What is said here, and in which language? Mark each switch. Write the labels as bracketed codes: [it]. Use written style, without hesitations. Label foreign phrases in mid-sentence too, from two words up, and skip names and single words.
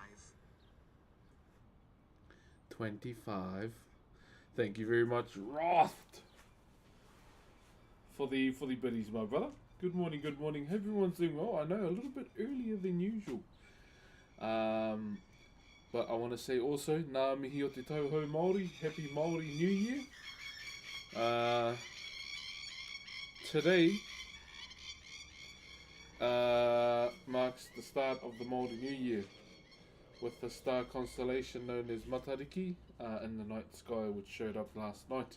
[en] 25. Thank you very much, Roth, for the biddies, my brother. Good morning, good morning. Hope everyone's doing well. I know a little bit earlier than usual. But I want to say also, [mi] Ngā mihi o te tauhou Māori. [en] Happy Maori New Year. Today marks the start of the Maori New Year, with the star constellation known as Matariki in the night sky, which showed up last night.